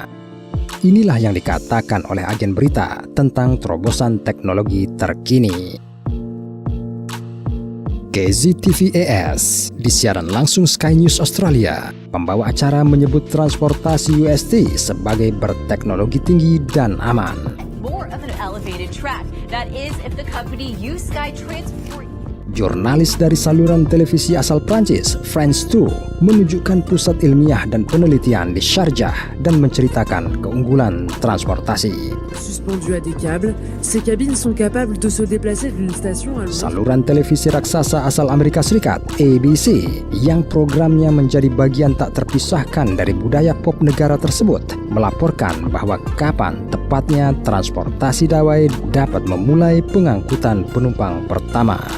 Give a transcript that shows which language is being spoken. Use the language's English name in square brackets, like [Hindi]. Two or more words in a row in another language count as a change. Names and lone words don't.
[Indonesian] Inilah yang dikatakan oleh agen berita tentang terobosan teknologi terkini. KZTV-AS di siaran langsung Sky News Australia, pembawa acara menyebut transportasi UST sebagai berteknologi tinggi dan aman. [English] More of an elevated track. That is if the company use Sky Transport. [Indonesian] Jurnalis dari saluran televisi asal Prancis, France 2, menunjukkan pusat ilmiah dan penelitian di Sharjah dan menceritakan keunggulan transportasi. [French] Suspendu à des câbles, ces cabines sont capables de se déplacer d'une station à l'autre. [Indonesian] Saluran televisi raksasa asal Amerika Serikat, ABC, yang programnya menjadi bagian tak terpisahkan dari budaya pop negara tersebut, melaporkan bahwa kapan tepatnya transportasi dawai dapat memulai pengangkutan penumpang pertama.